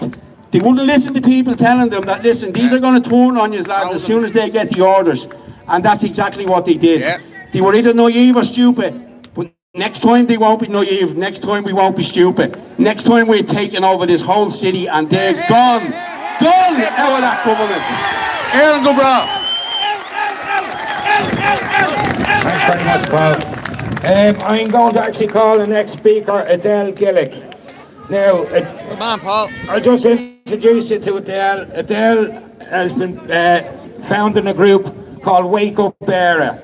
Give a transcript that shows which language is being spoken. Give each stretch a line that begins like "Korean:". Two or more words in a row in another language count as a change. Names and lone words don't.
English: They wouldn't listen to people telling them that, listen, these are going to turn on you lads as soon as they get the orders. And that's exactly what they did. They were either naive or stupid. Next time they won't be naive, next time we won't be stupid. Next time we're taking over this whole city and they're gone out of that government.
Irish: Éireann go bra.
English: Thanks very much, Paul. I'm going to actually call the next speaker Adele Gillick. Now, come on, Paul. I'll just introduce you to Adele. Adele has been founding a group called Wake Up Éire.